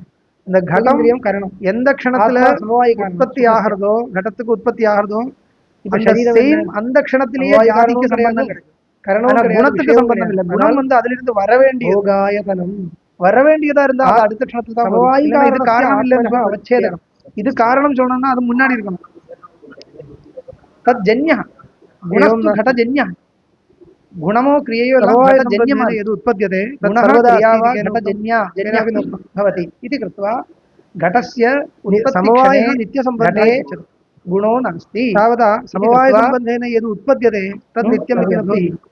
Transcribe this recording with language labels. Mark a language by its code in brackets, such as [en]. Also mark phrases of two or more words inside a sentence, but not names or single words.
[ta] இந்த கடம் கரணம் எந்த க்ஷணத்துல உற்பத்தி ஆகிறதோ, கடத்துக்கு உற்பத்தி ஆகிறதோ, அந்த க்ஷணத்திலேயே ஜாதிக்கு சம்பந்தம் கிடைக்கும். குணத்துக்கு சம்பந்தம் இல்லை. குணம் அதிலிருந்து வரவேண்டியதா இருந்தா அது அடுத்த க்ஷணத்துல தான். இது காரணம் இல்லைன்னு அவச்சேதம். இது காரணம் சொன்னோம்னா அது முன்னாடி இருக்கணும். [sa] तत् जन्य गुणस्तु घट ஜன்ய गुणमो क्रिययो जन्यमान यद् उत्पद्यते गुणः क्रिया वा घटजन्या जन्यापि न भवति इति कृत्वा घटस्य समवायः नित्यसम्बन्धे गुणो नास्ति. तावता समवायसम्बन्धेन यद् उत्पद्यते तद् नित्यम् इति न भवति.